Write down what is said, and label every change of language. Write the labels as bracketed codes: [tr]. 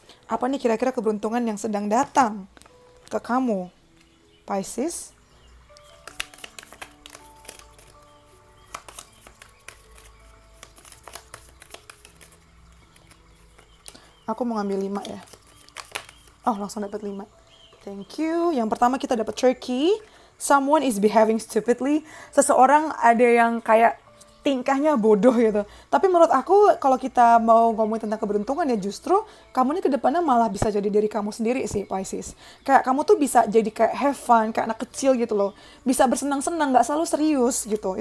[id] Apa nih kira-kira keberuntungan yang sedang datang ke kamu, Pisces? Aku mau ngambil 5 ya. Oh, langsung dapat 5. Thank you. Yang pertama kita dapat Turkey. [en] Someone is behaving stupidly. [id] Seseorang ada yang kayak tingkahnya bodoh gitu. Tapi menurut aku kalau kita mau ngomongin tentang keberuntungan ya justru kamu ini kedepannya malah bisa jadi diri kamu sendiri sih, Pisces. Kayak kamu tuh bisa jadi kayak have fun, kayak anak kecil gitu loh. Bisa bersenang-senang, gak selalu serius gitu.